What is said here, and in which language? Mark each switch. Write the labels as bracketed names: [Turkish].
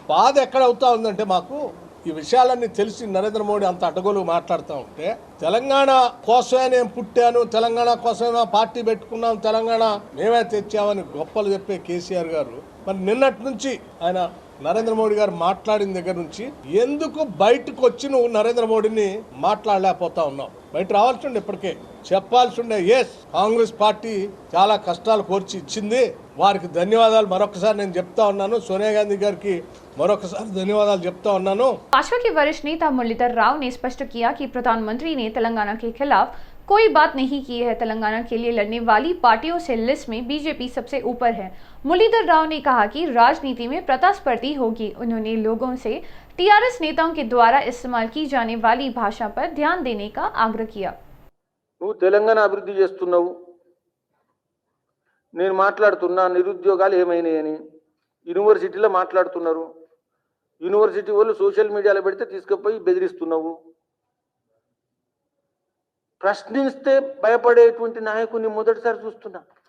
[Telugu] బాధ ఎక్కడ అవుతా ఉందంటే మాకు ఈ విషయాలన్నీ తెలిసి నరేంద్ర మోడీ అంత అడ్డగోలు మాట్లాడుతూ ఉంటే, తెలంగాణ కోసమే నేను పుట్టాను, తెలంగాణ కోసమే పార్టీ పెట్టుకున్నాం, తెలంగాణ మేమే తెచ్చామని గొప్పలు చెప్పే కేసీఆర్ గారు మరి నిన్నటి నుంచి ఆయన నరేంద్ర మోడీ గారు మాట్లాడిన దగ్గర నుంచి ఎందుకు బయటకు వచ్చి నువ్వు నరేంద్ర మోడీని మాట్లాడలేకపోతా ఉన్నావు? బయట రావాల్సి ఉండే, ఇప్పటికే చెప్పాల్సి ఉండే. ఎస్, కాంగ్రెస్ పార్టీ చాలా కష్టాలు కోర్చి ఇచ్చింది, వారికి ధన్యవాదాలు మరొకసారి నేను చెప్తా ఉన్నాను. సోనియా గాంధీ గారికి మరొకసారి ధన్యవాదాలు చెప్తా ఉన్నాను. [Hindi] भाजपा के वरिष्ठ नेता मुरलीधर राव ने स्पष्ट किया कि प्रधानमंत्री ने तेलंगाना के खिलाफ कोई बात नहीं की है। तेलंगाना के लिए लड़ने वाली पार्टियों से लिस्ट में बीजेपी सबसे ऊपर है। मुरलीधर राव ने कहा कि राजनीति में प्रतिस्पर्धी होगी। उन्होंने लोगों से टीआरएस नेताओं के द्वारा इस्तेमाल की जाने वाली भाषा पर ध्यान देने का आग्रह किया। [Telugu] నువ్వు తెలంగాణ అభివృద్ధి చేస్తున్నావు, నేను మాట్లాడుతున్నా నిరుద్యోగాలు ఏమైనాయని. యూనివర్సిటీలో మాట్లాడుతున్నారు, యూనివర్సిటీ వాళ్ళు సోషల్ మీడియాలో పెడితే తీసుకుపోయి బెదిరిస్తున్నావు. ప్రశ్నిస్తే భయపడేటువంటి నాయకుని మొదటిసారి చూస్తున్నా.